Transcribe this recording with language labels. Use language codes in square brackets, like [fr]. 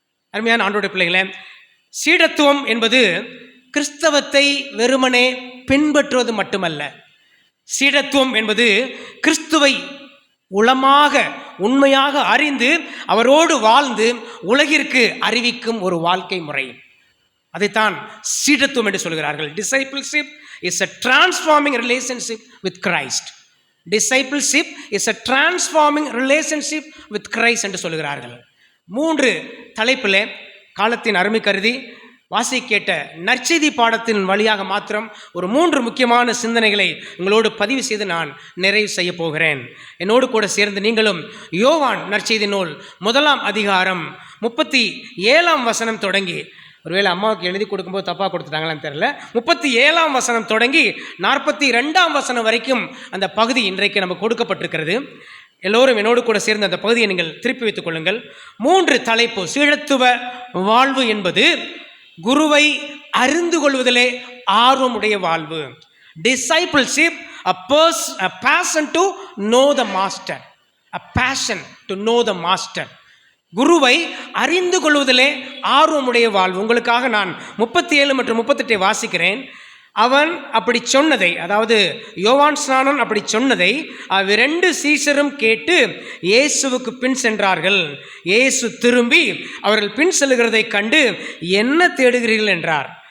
[ta] அருமையான ஆண்டவருடைய பிள்ளைகளே, சீடத்துவம் என்பது கிறிஸ்தவத்தை வெறுமனே பின்பற்றுவது மட்டுமல்ல. சீடத்துவம் என்பது கிறிஸ்துவை உளமாக உண்மையாக அறிந்து அவரோடு வாழ்ந்து உலகிற்கு அறிவிக்கும் ஒரு வாழ்க்கை முறை. அதைத்தான் சீடத்துவம் என்று சொல்கிறார்கள். [en] Discipleship is a transforming relationship with Christ. Discipleship is a transforming relationship with Christ [ta] என்று சொல்கிறார்கள். 3 தலைப்பில் காலத்தின் அருமை கருதி வாசி கேட்ட நற்செய்தி பாடத்தின் வழியாக மாத்திரம் ஒரு 3 முக்கியமான சிந்தனைகளை உங்களோடு பதிவு செய்து நான் நிறைவு செய்ய போகிறேன். என்னோடு கூட சேர்ந்து நீங்களும் யோவான் நற்செய்தி நூல் 1ஆம் அதிகாரம் 37ஆம் வசனம் தொடங்கி, ஒருவேளை அம்மாவுக்கு எழுதி கொடுக்கும்போது தப்பாக கொடுத்துட்டாங்களான்னு தெரியல, 37ஆம் வசனம் தொடங்கி 42ஆம் வசனம் வரைக்கும் அந்த பகுதி இன்றைக்கு நமக்கு கொடுக்கப்பட்டிருக்கிறது. எல்லோரும் என்னோடு கூட சேர்ந்து அந்த பகுதியை நீங்கள் திருப்பி வைத்துக் கொள்ளுங்கள். 3 தலைப்பு. சீடத்துவ வாழ்வு என்பது குருவை அறிந்து கொள்வதிலே ஆர்வமுடைய வாழ்வு. [en] Discipleship, a passion to know the master, a passion to know the master. [ta] குருவை அறிந்து கொள்வதிலே ஆர்வமுடைய வாழ்வு. உங்களுக்காக நான் 37 மற்றும் 38 வாசிக்கிறேன். அவன் அப்படி சொன்னதை, அதாவது யோவான் ஸ்நானன் அப்படி சொன்னதை 2 சீஷரும் கேட்டு இயேசுவுக்கு பின் சென்றார்கள். இயேசு திரும்பி அவர்கள் பின் செல்கிறதை கண்டு, என்ன தேடுகிறீர்கள் என்றார்.